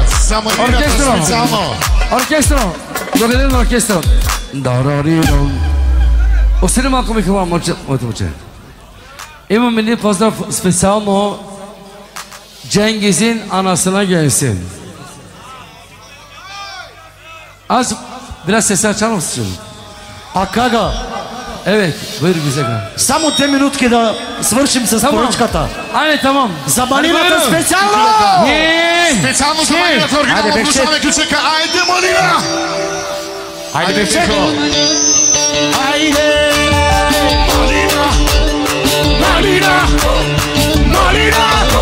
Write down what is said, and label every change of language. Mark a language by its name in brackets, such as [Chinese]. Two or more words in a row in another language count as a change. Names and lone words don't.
[Bulgarian] За малината специално. Оркестро! Благодарим на оркестро. Остани малко ми хвала, моето момче. Имам един поздрав специално [Turkish] Cengiz'in anasına gelsin. Az biraz sesi açar mısın? Акага. Evet, buyur bize gel. [Bulgarian] Само 2 минутки да свършим с поръчката. Айде, тамам. За малината специално! Специално за малината оригинално слушаме ключека. Айде, малина! Айде, Бевчеко! Айде! Малина! Малина! Малина!